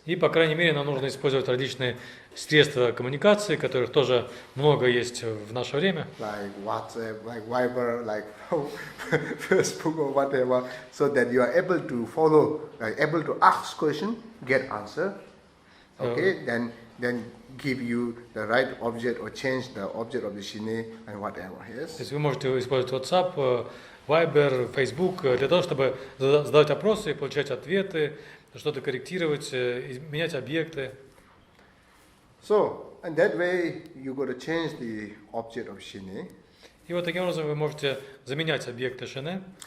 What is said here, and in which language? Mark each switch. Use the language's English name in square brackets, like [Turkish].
[Russian] И по крайней мере нам нужно использовать различные средства коммуникации, которых тоже много есть в наше время. [English] Like WhatsApp, like Viber, like Facebook or whatever, so that you are able to follow, able to ask question, get answer. Okay, then give you the right object or change the object of the shine and whatever. Yes. [Russian] То есть вы можете использовать WhatsApp, Viber, Facebook для того, чтобы задавать вопросы и получать ответы, что-то корректировать, менять объекты. [English] So, and that way you got to change the object of shine. [Russian] И вот таким образом вы можете заменять объекты шине.